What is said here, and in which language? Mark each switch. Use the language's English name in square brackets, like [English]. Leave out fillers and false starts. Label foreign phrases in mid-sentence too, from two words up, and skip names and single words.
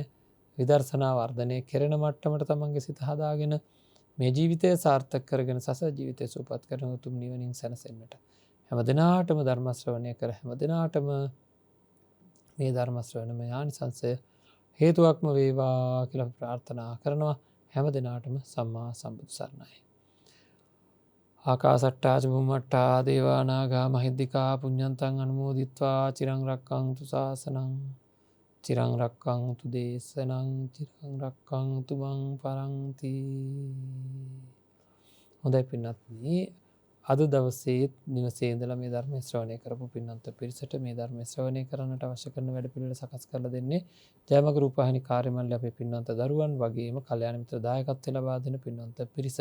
[Sinhala] විදර්ශනා වර්ධනය කෙරෙන මට්ටමට තමන්ගේ සිත හදාගෙන මේ ජීවිතය සාර්ථක කරගෙන සසර ජීවිතය සුවපත් කරන උතුම් නිවනින් සැනසෙන්නට හැම දිනාටම ධර්ම ශ්‍රවණය කර හැම දිනාටම මේ ධර්ම ශ්‍රවණම ආනිසංසය හේතුවක්ම වේවා කියලා ප්‍රාර්ථනා කරනවා. හැම දිනාටම සම්මා සම්බුදු සරණයි. [Pali] ආකාසට්ටා ච බුම්මට්ටා දේවා නාග මහිද්దికා පුඤ්ඤන්තං අනුමෝදිත්වා චිරං රක්ඛන්තු ශාසනං චිරං රක්ඛන්තු දේශනං චිරං රක්ඛන්තු මං පරන්ති. [Sinhala] හොඳයි පින්වත්නි, අද දවසේ නිවසේ ඉඳලා මේ ධර්ම ශ්‍රවණය කරපු පින්වන්ත පිරිසට මේ ධර්ම ශ්‍රවණය කරන්නට අවශ්‍ය කරන වැඩ පිළිවෙල සකස් කරලා දෙන්නේ ජයමග රූපවාහිනී කාර්යමණ්ඩල අපේ පින්වන්ත දරුවන් වගේම කල්යාණ මිත්‍ර දායකත්වය ලබා දෙන පින්වන්ත පිරිස.